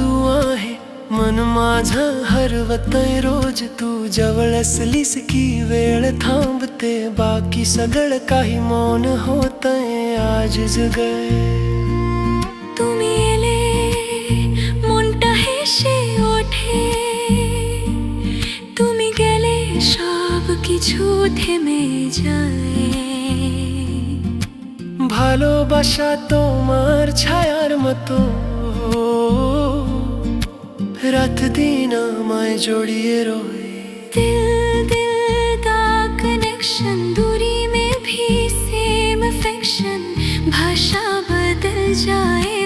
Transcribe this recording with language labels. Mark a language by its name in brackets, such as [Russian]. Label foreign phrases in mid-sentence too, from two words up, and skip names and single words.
[Marathi] आहे, मन माझा हरवतय रोज तू जवळ असलीस की वेळ थांबते। बाकी सगळं काही मौन होतंय आज जगय। [Bangla] তুমি এলে মনটা হেসে ওঠে, তুমি গেলে সব কিছু থেমে যায়। ভালোবাসা তোমার ছায়ার মতো, রাত দিন আমায় জড়িয়ে রয়। [Hindi] दिल दिल का कनेक्शन, दूरी में भी [English] same affection, [Hindi] भाषा बदल जाए।